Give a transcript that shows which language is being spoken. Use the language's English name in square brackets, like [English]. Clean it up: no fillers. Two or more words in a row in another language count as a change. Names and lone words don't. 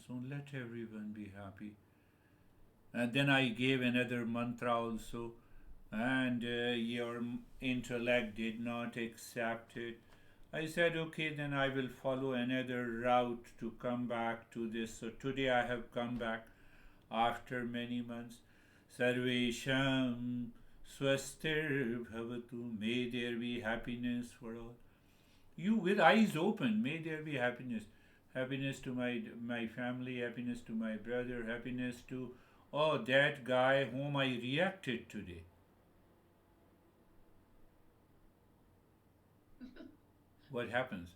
[English] So let everyone be happy. And then I gave another mantra also, and your intellect did not accept it. I said, okay, then I will follow another route to come back to this. So today I have come back after many months. [Sanskrit] Sarvesham swastir bhavatu. [English] May there be happiness for all. You with eyes open, may there be happiness. Happiness to my family, happiness to my brother, happiness to, oh, that guy whom I reacted today. What happens?